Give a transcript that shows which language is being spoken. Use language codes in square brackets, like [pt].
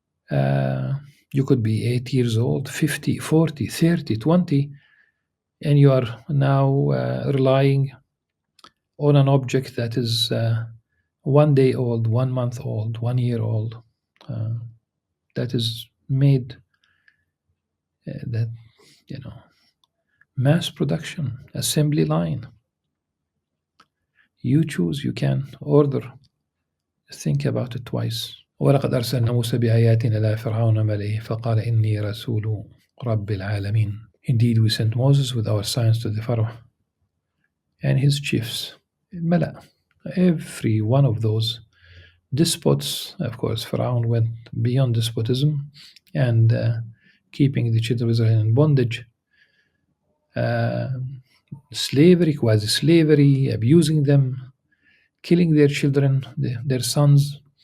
[en] You could be 8 years old, 50, 40, 30, 20, and you are now relying on an object that is 1 day old, 1 month old, 1 year old, that is made that mass production, assembly line. You choose, you can order. Think about it twice. [ar] ولقد أرسلنا موسى بآياتنا إلى فرعون وملئه فقال إني رسول رب العالمين. [en] Indeed, we sent Moses with our signs to the Pharaoh and his chiefs. Mala, every one of those despots, of course, Pharaoh went beyond despotism and keeping the children of Israel in bondage, slavery, quasi-slavery, abusing them, killing their children, their sons.